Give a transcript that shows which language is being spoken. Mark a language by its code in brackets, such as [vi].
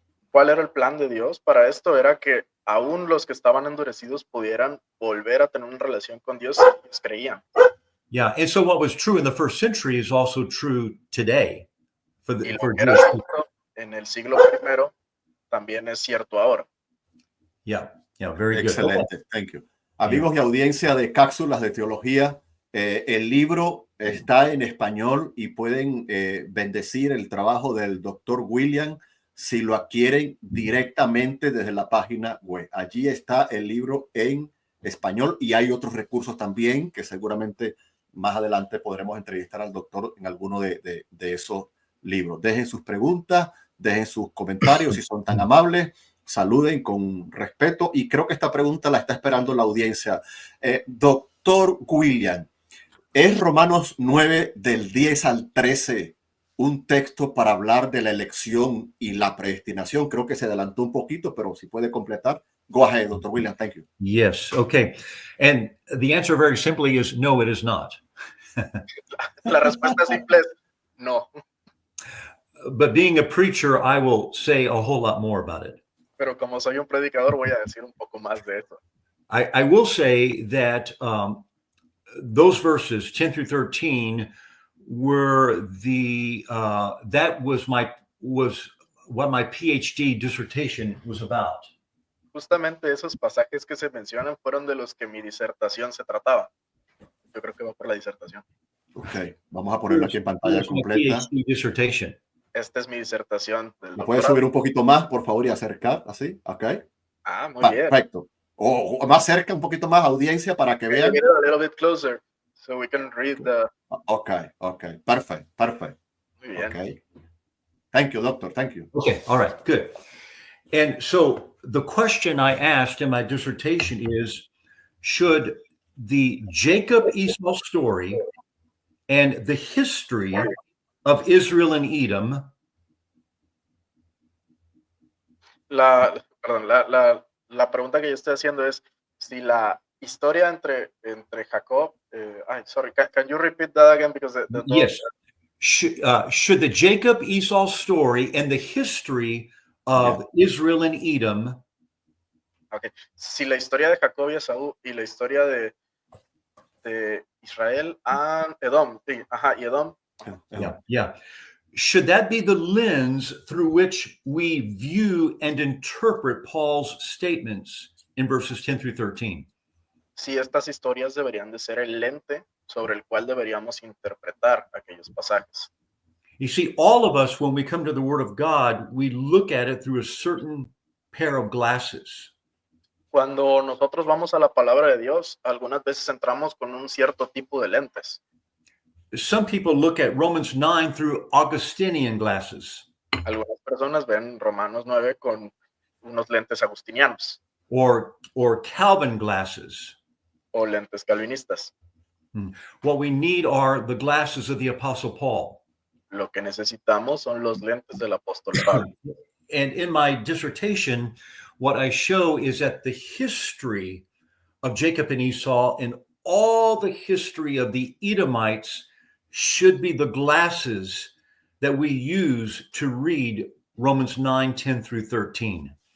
[es] ¿Cuál era el plan de Dios para esto? Era que aún los que estaban endurecidos pudieran volver a tener una relación con Dios si ellos creían. [en] Yeah, and so what was true in the first century is also true today. For [es] Y lo [en] Jewish [es] que era [en] people. [es] cierto en el siglo I también es cierto ahora. [en] Yeah, very good. Excelente, thank you. [es] Amigos y audiencia de Cápsulas de Teología, el libro está en español y pueden bendecir el trabajo del Dr. William si lo adquieren directamente desde la página web. Allí está el libro en español y hay otros recursos también que seguramente más adelante podremos entrevistar al doctor en alguno de esos libros. Dejen sus preguntas, dejen sus comentarios si son tan amables, saluden con respeto y creo que esta pregunta la está esperando la audiencia. Doctor William, ¿es Romanos 9 del 10 al 13 un texto para hablar de la elección y la predestinación? Creo que se adelantó un poquito, pero si puede completar. [en] Go ahead, Dr. William. Thank you. Yes, okay. And the answer very simply is no, it is not. [es] La respuesta simple es no. [en] But being a preacher, I will say a whole lot more about it. [es] Pero como soy un predicador, voy a decir un poco más de eso. [en] I will say that those verses 10 through 13 were that was what my PhD dissertation was about. [es] Justamente esos pasajes que se mencionan fueron de los que mi disertación se trataba. Yo creo que va por la disertación. Ok, vamos a ponerlo aquí en pantalla completa. PhD dissertation. Esta es mi disertación del ¿Me puedes subir un poquito más, por favor, y acercar? Así, ok. Ah, muy bien. Perfecto. O más cerca, un poquito más, audiencia, para que vean. [en] Get a little bit closer so we can read the... Okay. Perfect. [es] Muy bien. [en] Okay. Thank you, doctor. Thank you. Okay, all right, good. And so the question I asked in my dissertation is, should the Jacob-Esau story and the history of Israel and Edom [es] La pregunta que yo estoy haciendo es si la historia entre Jacob, [en] can you repeat that again because the yes, should the Jacob-Esau story and the history of Israel and Edom, [es] okay, si la historia de Jacob y Esaú y la historia de Israel and Edom, y Edom, [en] yeah, should that be the lens through which we view and interpret Paul's statements in verses 10 through 13. [es] Si estas historias deberían de ser el lente sobre el cual deberíamos interpretar aquellos pasajes. [en] You see, all of us, when we come to the Word of God, we look at it through a certain pair of glasses. [es] Cuando nosotros vamos a la palabra de Dios, algunas veces entramos con un cierto tipo de lentes. [en] Some people look at Romans 9 through Augustinian glasses, [es] Algunas personas ven Romanos 9 con unos lentes agustinianos [en] or Calvin glasses. [es] o lentes calvinistas. [en] What we need are the glasses of the Apostle Paul. [es] Lo que necesitamos son los lentes del apóstol Pablo. [en] And in my dissertation, what I show is that the history of Jacob and Esau and all the history of the Edomites should be the glasses that we use to read Romans 9, 10 through 13.